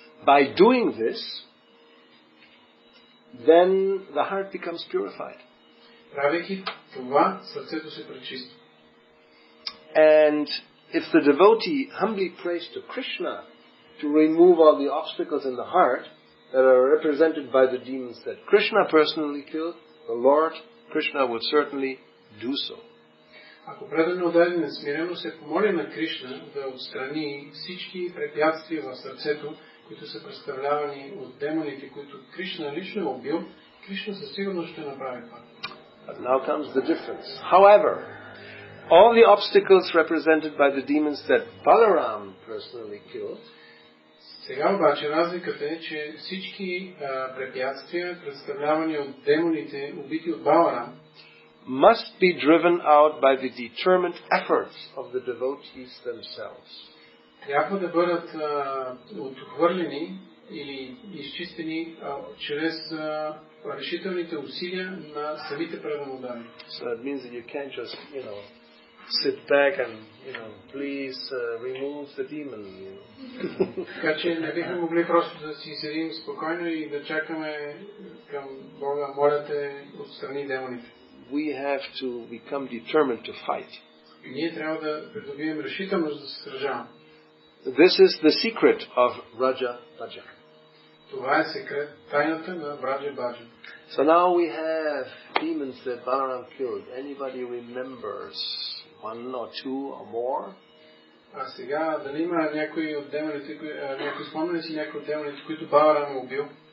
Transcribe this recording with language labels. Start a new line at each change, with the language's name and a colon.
English: By doing this, then the heart becomes purified.
Bulgarian: Правейки това, сърцето се пречиства.
English: And if the devotee humbly prays to Krishna to remove all the obstacles in the heart that are represented by the demons that Krishna personally killed, the Lord Krishna would certainly do so.
Bulgarian: Ако преданно даден смирено се помоли на Кришна да отстрани всички препятствия в сърцето, които са представлявани от демоните, които Кришна лично е убил, Кришна със сигурност ще направи това.
English: But now comes the difference. However, all the obstacles represented by the demons that Balaram personally killed,
Bulgarian: сега обаче разликата е, че всички препятствия, представлявани от демоните, убити от Баларам,
English: must be driven out by the determined efforts of the devotees themselves.
Bulgarian: Трябва да бъдат отхвърлени или изчистени чрез решителните усилия на самите преданодани.
English: So it means that you can't just, sit back and, please remove the demon.
Bulgarian: Така че не бихме могли просто да си седим спокойно и да чакаме към Бога, моля те, отстрани демоните.
English: We have to become determined to fight.
Bulgarian: Ние трябва да придобием решителност да се сражаваме.
English: This is the secret of Raja Bhajan.
Bulgarian: Това е секрет, тайната на Раджа Баджан.
English: So now we have demons that Balaram killed. Anybody remembers one or two or more?
Bulgarian: А сега, дали има някой от демоните, някой спомня си някой от демоните, които Баларам е убил?